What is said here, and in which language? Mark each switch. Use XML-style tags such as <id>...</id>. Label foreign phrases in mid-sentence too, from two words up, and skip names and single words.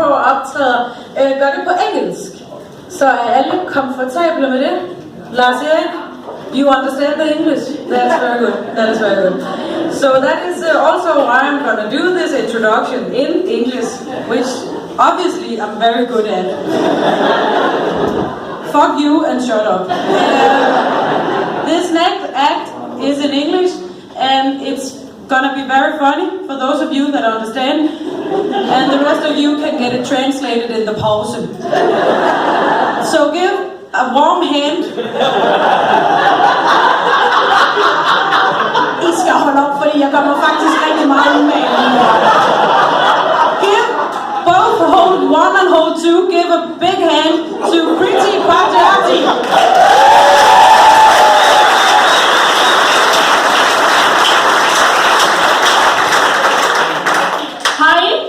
<da>optræder, gør det på engelsk. Så er alle komfortable med det?</da> <en>Lars Erik, you understand the English? That's very good. That is very good. So that is also why I'm gonna do this introduction in English, which obviously I'm very good at. Fuck you and shut up. This next act is in English, and it's gonna be very funny for those of you that understand, and the rest of you can get it translated in the pause. So give a warm hand.</en> <da>I skal holde op, fordi jeg gør mig faktisk rigtig meget umage.</da> <en>Give both hold one and hold two. Give a big hand to Kriti Prajapati. Hi.</en>